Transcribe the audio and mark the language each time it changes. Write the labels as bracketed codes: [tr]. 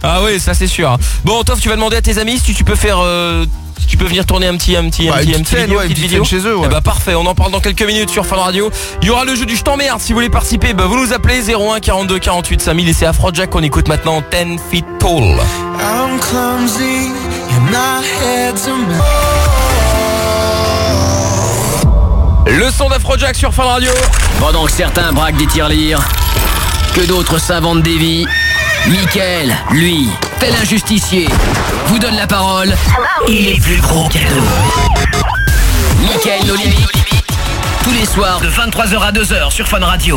[fr] Ah oui, ça c'est sûr. Bon, Tof, tu vas demander à tes amis si tu peux faire... Tu peux venir tourner un petit vidéo chez eux. Ouais. Et bah parfait, on en parle dans quelques minutes sur Fun Radio. Il y aura le jeu du je t'emmerde. Si vous voulez participer, bah vous nous appelez 01 42 48 5000 et c'est Afrojack qu'on écoute maintenant 10 feet tall. [en] I'm clumsy and my head's a mess. [fr] Le son d'Afrojack sur Fun Radio. Pendant que certains braquent des tirelires, que d'autres s'inventent des vies. Mickaël, lui, tel injusticier, vous donne la parole. Il est plus gros qu'à nous. Mickaël No Limit, tous les soirs de 23h à 2h sur Fun Radio.